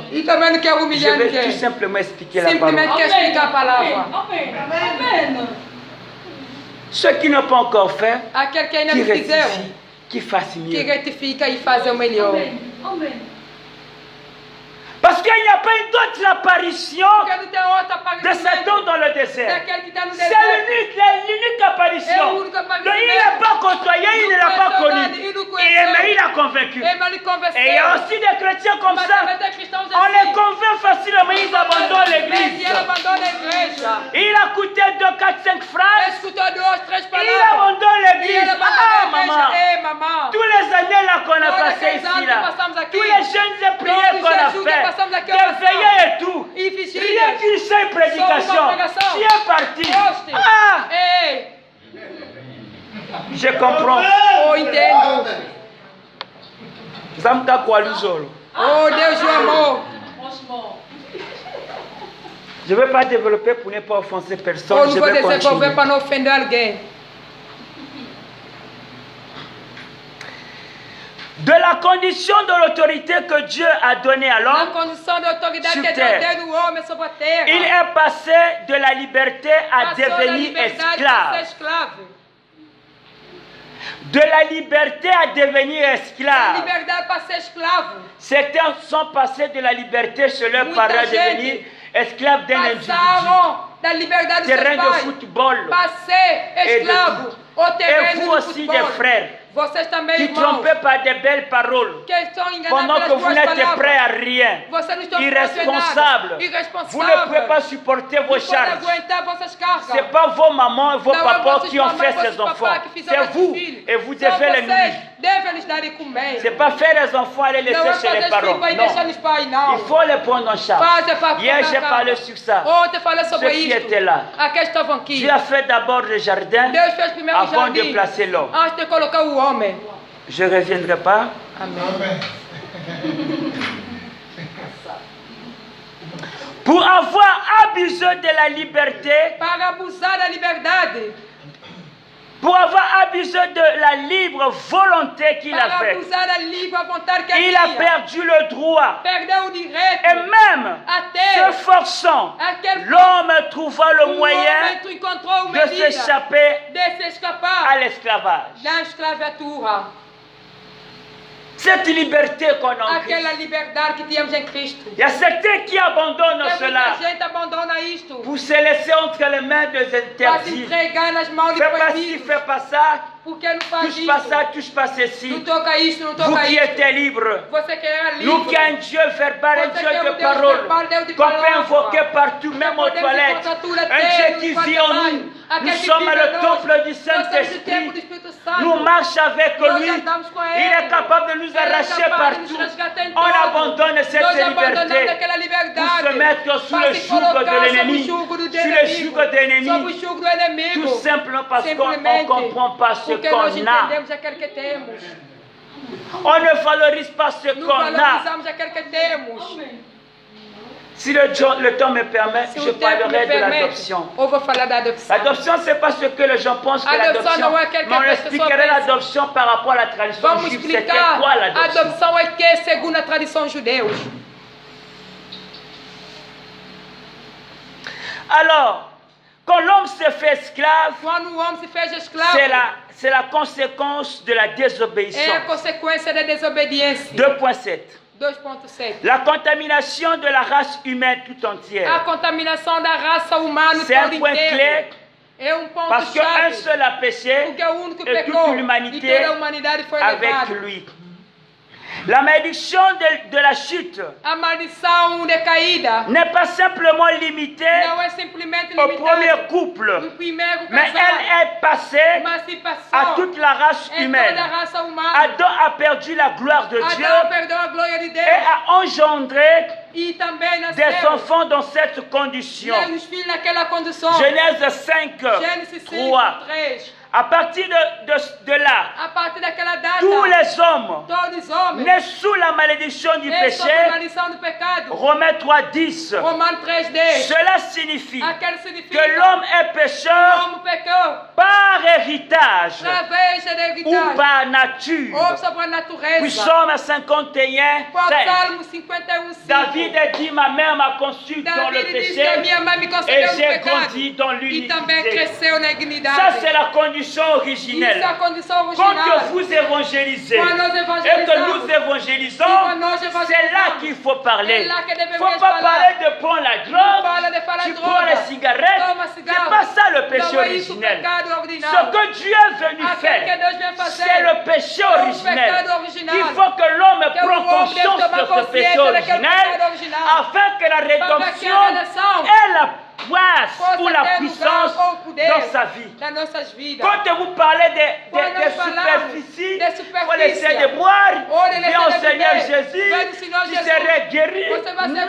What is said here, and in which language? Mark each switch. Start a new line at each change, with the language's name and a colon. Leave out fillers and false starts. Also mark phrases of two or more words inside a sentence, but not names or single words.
Portuguese: E também não quero
French: Je
Portuguese: humilhar
French: vais
Portuguese: ninguém.
French: tout simplement expliquer la
Portuguese: Simplesmente
French: parole.
Portuguese: quero explicar a palavra.
French: Ceux qui n'ont pas encore fait,
Portuguese: Aquele que ainda
French: qui
Portuguese: não fizeram,
French: rectifient, qui fassent
Portuguese: que
French: mieux.
Portuguese: retifica e faz o melhor.
French: Parce qu'il n'y a pas une autre apparition
Portuguese: Porque não tem outra
French: de
Portuguese: aparecimento
French: Satan dans le désert.
Portuguese: daquele que está no
French: C'est
Portuguese: deserto.
French: l'unique apparition.
Portuguese: É o único aparecimento.
French: Il n'est pas côtoyé, il ne l'a pas connu. Mais il a convaincu.
Portuguese: Ele não lhe convenceu.
French: Et il y a aussi des chrétiens comme
Portuguese: Mas
French: ça.
Portuguese: também tem cristãos
French: On les
Portuguese: assim.
French: convainc facilement, ils abandonnent
Portuguese: E
French: l'église.
Portuguese: ele abandona a igreja.
French: Il a coûté 2, 4, 5
Portuguese: Ele
French: phrases.
Portuguese: escutou 2, 3
French: Il
Portuguese: palavras.
French: abandonne
Portuguese: E ele
French: l'église.
Portuguese: abandona Ah, a igreja.
French: maman.
Portuguese: Ei, mamãe.
French: Tous les années là qu'on a
Portuguese: Todos
French: passé
Portuguese: aqueles anos
French: ici
Portuguese: que
French: là.
Portuguese: passamos aqui.
French: Tous les jeûnes et prières
Portuguese: Todos os
French: qu'on a
Portuguese: jejuns que
French: fait.
Portuguese: passamos aqui,
French: Des
Portuguese: oração.
French: veillées et tout.
Portuguese: E vigílias.
French: Rien qu'une seule prédication.
Portuguese: Só uma pregação.
French: Tu es parti. Oste. Ah, Ei, je comprends.
Portuguese: oh, entendo. Zamka Kwalizolo. Oh, Deus do amor.
French: Je ne vais pas développer pour ne pas offenser
Portuguese: Eu
French: personne.
Portuguese: não
French: Je
Portuguese: vou
French: vais
Portuguese: desenvolver
French: continuer.
Portuguese: para não ofender alguém.
French: De la condition de l'autorité que Dieu a donnée à
Portuguese: Na
French: l'homme,
Portuguese: condição de autoridade
French: Sur
Portuguese: que
French: terre.
Portuguese: Deus deu no homem sobre a terra.
French: il est passé de la liberté à
Portuguese: Passou da
French: devenir
Portuguese: liberdade para ser
French: esclave.
Portuguese: escravo.
French: De la liberté à devenir
Portuguese: Da
French: esclave.
Portuguese: liberdade para ser escravo.
French: Certains sont passés de la liberté chez leurs
Portuguese: Muita
French: parents à
Portuguese: gente
French: devenir esclaves d'un individu.
Portuguese: Passaram da liberdade dos
French: Terrain
Portuguese: seus
French: de
Portuguese: pais
French: football.
Portuguese: para ser escravo. O
French: Et
Portuguese: terreno
French: vous
Portuguese: do
French: aussi, des
Portuguese: futebol.
French: frères,
Portuguese: Vocês também,
French: qui
Portuguese: irmãos,
French: trompés par des belles paroles,
Portuguese: que estão enganados
French: pendant que
Portuguese: pelas
French: vous
Portuguese: boas
French: n'êtes
Portuguese: palavras.
French: prêts à rien,
Portuguese: Vocês não estão
French: irresponsables.
Portuguese: irresponsáveis.
French: Vous ne pouvez pas supporter vos
Portuguese: Não podem
French: charges.
Portuguese: aguentar vossas cargas.
French: Ce n'est pas vos mamans et vos
Portuguese: Não é
French: papas
Portuguese: vossos
French: qui ont
Portuguese: mamães,
French: fait ces
Portuguese: vossos
French: enfants.
Portuguese: papás que fizeram
French: C'est
Portuguese: esses
French: vous
Portuguese: filhos.
French: et vous
Portuguese: São
French: devez les
Portuguese: vocês,
French: nourrir.
Portuguese: devem lhes dar de comer.
French: Ce n'est pas faire les enfants aller
Portuguese: Não
French: laisser
Portuguese: é
French: chez
Portuguese: fazer
French: les
Portuguese: filho
French: parents.
Portuguese: para ir deixar
French: Non.
Portuguese: nos pais, não.
French: Il faut les prendre en charge.
Portuguese: Fazer para
French: Hier,
Portuguese: colocar
French: j'ai
Portuguese: carga.
French: parlé sur ça.
Portuguese: Ontem falei sobre
French: Ceux qui
Portuguese: isto.
French: étaient là.
Portuguese: Aqueles estavam aqui.
French: Dieu a fait d'abord le jardin
Portuguese: Deus fez primeiro o
French: avant de
Portuguese: jardim
French: placer l'homme.
Portuguese: antes de colocar o homem.
French: Je ne reviendrai pas.
Portuguese: Amém.
French: Amen. Pour avoir abusé de la liberté,
Portuguese: Para abusar da liberdade.
French: pour avoir abusé de la libre volonté qu'il
Portuguese: Para
French: avait,
Portuguese: abusar da livre vontade que
French: il a
Portuguese: tinha.
French: perdu le droit.
Portuguese: Perdeu o direito.
French: Et même
Portuguese: Até
French: se forçant,
Portuguese: aquele
French: l'homme trouva le
Portuguese: o
French: moyen
Portuguese: homem tu encontrou uma
French: de
Portuguese: medida
French: s'échapper
Portuguese: de se escapar
French: à l'esclavage.
Portuguese: da escravatura.
French: Cette liberté qu'on a en Christ.
Portuguese: Aquela liberdade que tínhamos em Cristo.
French: Il y a certains qui abandonnent
Portuguese: Tem
French: cela
Portuguese: muita gente abandona isto
French: pour se laisser entre les mains des
Portuguese: para se
French: interdits.
Portuguese: entregar nas mãos de
French: Fais pas ci,
Portuguese: proibidos.
French: fais pas ça,
Portuguese: Porque não faz
French: touche pas
Portuguese: isso.
French: ça, touche pas
Portuguese: Não
French: ceci.
Portuguese: toca isto, não
French: Vous
Portuguese: toca
French: qui
Portuguese: isto.
French: êtes libres,
Portuguese: Você que era
French: nous qui
Portuguese: livre.
French: avons un Dieu verbal, un
Portuguese: Você
French: Dieu
Portuguese: que é
French: de
Portuguese: um Deus
French: parole,
Portuguese: verbal, Deus de
French: qu'on peut
Portuguese: palavra.
French: invoquer partout,
Portuguese: Que
French: même aux
Portuguese: podemos
French: toilettes.
Portuguese: encontrar tudo
French: Un
Portuguese: até
French: Dieu
Portuguese: no
French: qui
Portuguese: quarto
French: vit en
Portuguese: trabalho.
French: nous.
Portuguese: Aquele
French: Nous
Portuguese: que
French: sommes
Portuguese: vive
French: le
Portuguese: em nós.
French: temple du
Portuguese: Nós somos o templo do
French: Saint-Esprit.
Portuguese: Espírito Santo.
French: Nous marchons avec
Portuguese: Nós
French: lui.
Portuguese: andamos com
French: Il
Portuguese: ele.
French: est capable de nous
Portuguese: Ele é
French: arracher
Portuguese: capaz de nos
French: partout.
Portuguese: resgatar em
French: On
Portuguese: todo.
French: abandonne cette
Portuguese: Nós abandonamos
French: liberté
Portuguese: aquela
French: pour
Portuguese: liberdade
French: se mettre sous
Portuguese: para
French: le
Portuguese: se
French: joug
Portuguese: colocar
French: de
Portuguese: sob o
French: l'ennemi.
Portuguese: jugo do
French: Sous le
Portuguese: inimigo.
French: joug de
Portuguese: Sob o
French: l'ennemi.
Portuguese: jugo do inimigo.
French: Tout simplement parce qu'on ne
Portuguese: Simplesmente
French: comprend pas ce
Portuguese: porque nós
French: qu'on a.
Portuguese: entendemos aquele que temos.
French: On ne valorise pas ce
Portuguese: Não
French: qu'on a.
Portuguese: valorizamos aquele que temos.
French: Si le temps me permet,
Portuguese: Se
French: je
Portuguese: o tempo me
French: parlerai de
Portuguese: permite,
French: l'adoption.
Portuguese: eu vou falar da adopção.
French: L'adoption, ce n'est pas ce que les gens pensent que
Portuguese: Adopção
French: l'adoption.
Portuguese: não é aquele que
French: Mais on
Portuguese: a pessoa
French: expliquerait
Portuguese: pensa.
French: l'adoption par rapport à la tradition
Portuguese: Vamos
French: juive. C'était
Portuguese: explicar.
French: quoi
Portuguese: A
French: l'adoption?
Portuguese: adopção é que segundo a tradição judeus.
French: Alors, quand l'homme se fait esclave,
Portuguese: Quando o homem se fez escravo,
French: c'est la conséquence de la
Portuguese: é a
French: désobéissance.
Portuguese: consequência da desobediência.
French: 2.7.
Portuguese: 2.7.
French: La contamination de la race humaine tout
Portuguese: A
French: entière.
Portuguese: contaminação da raça humana
French: C'est un
Portuguese: todo
French: point
Portuguese: inteiro.
French: clé
Portuguese: É ponto
French: parce qu'un
Portuguese: chave.
French: seul a péché
Portuguese: Porque o único que
French: et
Portuguese: pecou
French: toute
Portuguese: e
French: l'humanité
Portuguese: toda a humanidade foi
French: avec
Portuguese: levada.
French: lui. La malédiction de la chute
Portuguese: A maldição de caída
French: n'est pas simplement limitée
Portuguese: não é simplesmente
French: au premier
Portuguese: limitada
French: couple,
Portuguese: no primeiro
French: mais
Portuguese: casal,
French: elle est passée
Portuguese: mas se passou
French: à toute la race
Portuguese: em
French: humaine.
Portuguese: toda a raça humana.
French: Adam a perdu la gloire de Dieu
Portuguese: Adão perdeu a glória de Deus
French: et a engendré
Portuguese: e também
French: des
Portuguese: nasceu
French: enfants dans cette condition.
Portuguese: os filhos naquela condição.
French: Genèse 5,
Portuguese: Gênesis 5,
French: 3.
Portuguese: 3.
French: À partir de là,
Portuguese: A partir daquela data,
French: tous les hommes
Portuguese: todos os homens
French: nés sous la malédiction du
Portuguese: é sob a
French: péché,
Portuguese: maldição do pecado.
French: Romains 3:10.
Portuguese: Romanos 3:10.
French: Cela signifie
Portuguese: Aquele
French: que
Portuguese: significa
French: l'homme est pécheur
Portuguese: como pecou
French: par héritage
Portuguese: através da
French: ou
Portuguese: hereditagem
French: par nature.
Portuguese: ou sobre a
French: Puis
Portuguese: natureza.
French: Psaume 51,
Portuguese: Por
French: 5.
Portuguese: Salmo 51, 5.
French: David a dit, ma mère m'a conçu dans le
Portuguese: David diz que a
French: péché
Portuguese: minha mãe me
French: et
Portuguese: concedeu no
French: j'ai
Portuguese: pecado
French: grandi dans
Portuguese: e também
French: l'unité.
Portuguese: cresceu na
French: Ça,
Portuguese: dignidade.
French: c'est la condition
Portuguese: Isso é a
French: originelle.
Portuguese: condição
French: Quand que
Portuguese: original.
French: vous évangélisez
Portuguese: Quando nós
French: et que
Portuguese: evangelizamos,
French: nous évangélisons,
Portuguese: quando nós
French: c'est
Portuguese: evangelizamos,
French: là qu'il faut parler.
Portuguese: é lá que
French: Il ne
Portuguese: devemos
French: faut pas
Portuguese: falar.
French: parler de prendre la
Portuguese: Fala
French: drogue,
Portuguese: de falar
French: tu
Portuguese: droga,
French: prends les cigarettes.
Portuguese: toma
French: C'est
Portuguese: cigarro.
French: pas ça le péché
Portuguese: Não é isso o
French: originel.
Portuguese: pecado
French: Ce
Portuguese: original.
French: que Dieu est venu
Portuguese: Aquele que
French: faire,
Portuguese: Deus vem fazer
French: c'est le péché
Portuguese: é o
French: originel.
Portuguese: pecado original.
French: Il faut que l'homme
Portuguese: Que o
French: prenne
Portuguese: homem deve
French: conscience
Portuguese: tomar
French: de ce péché
Portuguese: consciência daquele
French: originel
Portuguese: pecado original.
French: afin que la
Portuguese: Para que
French: rédemption
Portuguese: a redenção
French: ait la place
Portuguese: possa
French: ou la
Portuguese: ter
French: puissance
Portuguese: lugar ou poder
French: dans sa vie.
Portuguese: das nossas vidas.
French: Quand vous parlez
Portuguese: Quando
French: des
Portuguese: nós falamos
French: superficies,
Portuguese: de
French: il faut laisser
Portuguese: superfície,
French: de boire,
Portuguese: ou de
French: viens au laisser de Seigneur
Portuguese: beber,
French: Jésus,
Portuguese: vem no Senhor
French: tu
Portuguese: Jesus,
French: serais guéri.
Portuguese: você vai ser